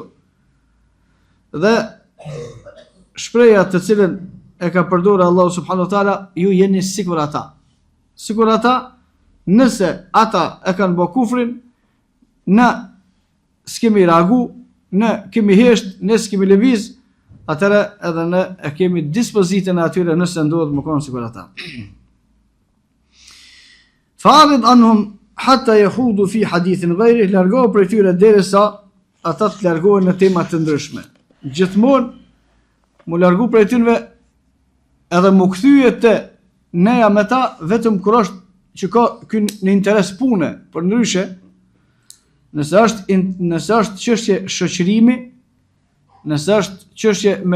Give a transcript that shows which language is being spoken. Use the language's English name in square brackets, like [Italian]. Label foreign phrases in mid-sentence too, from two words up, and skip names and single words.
[Albanian] Dhe shpreja të cilën e ka përdorur Allahu [Arabic] سبحانه وتعالى, [Albanian] ju jeni sikur ata. Sikur ata, nëse ata e kanë bë kufrin, na s'kemi reagu, ne kemi hesht, ne s'kemi lëviz, atëra edhe ne e kemi dispozitën e atyre nëse ndodhet më konë sikur ata. [Arabic] فأعرض عنهم حتى يخوضوا في حديث غيره, [Albanian] largohu prej tyre derisa ata të largohen në tema të ndryshme. Gjithmonë mu largu prej tyre edhe mu kthye te neja me ta vetëm kur është që ka në interes pune, për ndryshe, nëse është çështje shoqërimi, nëse është çështje me